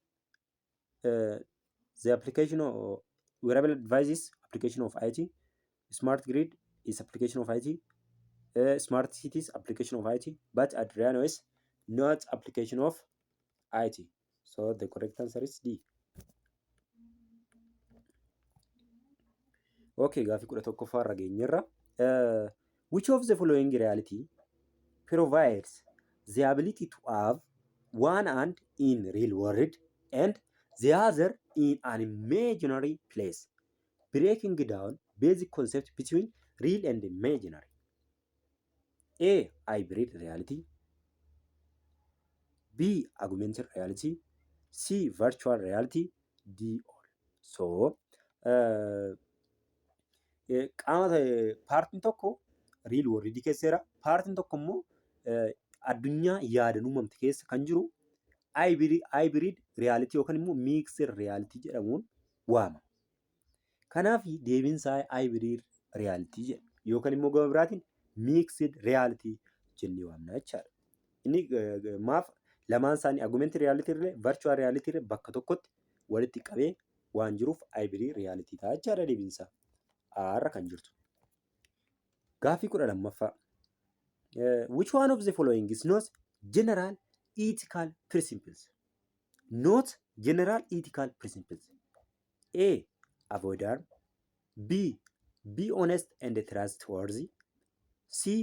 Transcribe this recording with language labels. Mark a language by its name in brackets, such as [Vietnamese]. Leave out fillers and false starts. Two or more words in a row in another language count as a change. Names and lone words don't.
[English] The application of wearable devices application of IT. Smart grid is application of IT. Smart cities application of IT. But Adriano is not application of IT. So the correct answer is D. [Oromo] Okay, gaafii 11ffaa irra geenyerra. [English] Which of the following reality provides the ability to have one hand in real world and the other in an imaginary place? Breaking down basic concepts between real and imaginary. A. Hybrid reality. B. Augmented reality. C. Virtual reality. D. All. So, [Oromo] paartiin tokko [English] riil worldii [Oromo] keessa jira. Paartiin tokko immoo addunyaa yaadan uumamte keessa kan jiru [English] hybrid reality [Oromo] yookaan immoo [English] mixed reality [Oromo] jedhamuun waamama. Kanaaf deebiin isaa [English] hybrid reality [Oromo] jedhama. Yookaan immoo gama biraatiin [English] mixed reality [Oromo] jennee waamna jechaadha. Inni maaf lamaan isaanii [English] augmented reality [Oromo] irra [English] virtual reality [Oromo] irra bakka tokkotti walitti qabee waan jiruuf [English] hybrid reality [Oromo] ta'a jechaadha deebiin isaa. Arra kan jirtu. Gaafii 12ffaa. [English] Which one of the following is not general ethical principles? Not general ethical principles. A. Avoid harm. B. Be honest and trustworthy. C.